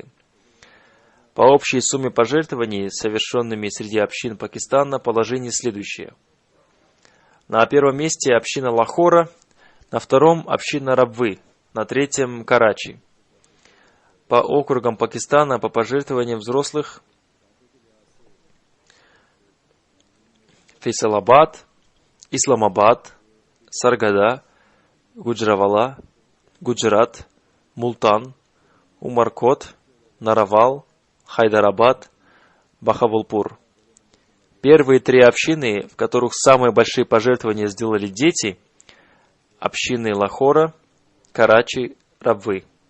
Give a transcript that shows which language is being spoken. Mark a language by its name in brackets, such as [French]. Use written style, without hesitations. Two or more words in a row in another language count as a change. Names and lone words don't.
[Russian] По общей сумме пожертвований, совершенными среди общин Пакистана, положение следующее. На первом месте община Лахора, на втором община Рабвы, на третьем Карачи. По округам Пакистана по пожертвованиям взрослых: Фейсалабад, Исламабад, Саргада, Гуджравала, Гуджрат, Мултан, Умаркот, Наравал, Хайдарабад, Бахавулпур. Первые три общины, в которых самые большие пожертвования сделали дети, общины Лахора, Карачи, Рабвы.